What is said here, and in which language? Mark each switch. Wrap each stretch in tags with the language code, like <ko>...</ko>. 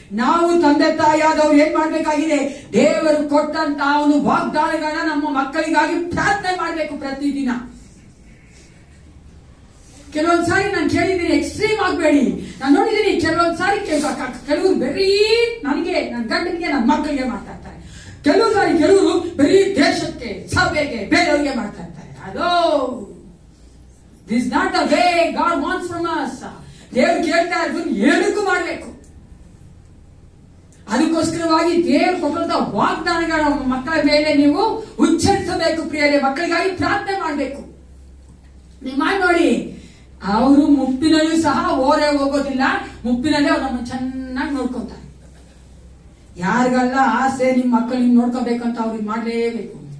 <kn>ನಾವು ತಂದೆ ತಾಯಿಯಾದವ್ರು ಏನ್ ಮಾಡ್ಬೇಕಾಗಿದೆ? ದೇವರು ಕೊಟ್ಟಂತ ಒಂದು ವಾಗ್ದಾನಗಳನ್ನ ನಮ್ಮ ಮಕ್ಕಳಿಗಾಗಿ ಪ್ರಾರ್ಥನೆ ಮಾಡ್ಬೇಕು ಪ್ರತಿದಿನ. ಕೆಲವೊಂದ್ಸಾರಿ ನಾನು ಕೇಳಿದ್ದೀನಿ, ಎಕ್ಸ್ಟ್ರೀಮ್ ಆಗ್ಬೇಡಿ. ನಾನು ನೋಡಿದ್ದೀನಿ ಕೆಲವೊಂದ್ಸಾರಿ ಕೆಲವರು ಬರೀ ನನಗೆ, ನನ್ನ ಗಂಡನಿಗೆ, ನನ್ನ ಮಕ್ಕಳಿಗೆ ಮಾತಾಡ್ತಾರೆ. ಕೆಲವು ಸಾರಿ ಕೆಲವರು ಬರೀ ದೇಶಕ್ಕೆ, ಸಭೆಗೆ, ಬೇರೆಯವ್ರಿಗೆ ಮಾತಾಡ್ತಾರೆ.</kn> <en>ಅದು this is not the way God wants from us.</en> <kn>ದೇವರು ಕೇಳ್ತಾ ಇರೋದು ಏನಕ್ಕೂ ಮಾಡಬೇಕು. ಅದಕ್ಕೋಸ್ಕರವಾಗಿ ದೇವರು ಕೊಟ್ಟಂತ ವಾಗ್ದಾನಗಳ ಮಕ್ಕಳ ಮೇಲೆ ನೀವು ಉಚ್ಚರಿಸಬೇಕು ಪ್ರಿಯರೇ. ಮಕ್ಕಳಿಗಾಗಿ ಪ್ರಾರ್ಥನೆ ಮಾಡಬೇಕು. ನೀವು ಮಾಡಿ ನೋಡಿ, ಅವರು ಮುಪ್ಪಿನಲ್ಲೂ ಸಹ ಓರೆ ಹೋಗೋದಿಲ್ಲ. ಮುಪ್ಪಿನಲ್ಲೇ ಅವ್ರು ನಮ್ಮನ್ನು ಚೆನ್ನಾಗಿ ನೋಡ್ಕೊಂತಾರೆ. ಯಾರಿಗೆಲ್ಲ ಆಸೆ ನಿಮ್ಮ ಮಕ್ಕಳು ನಿಮ್ಗೆ ನೋಡ್ಕೋಬೇಕಂತ ಅವ್ರಿಗೆ ಮಾಡ್ಲೇಬೇಕು.</kn>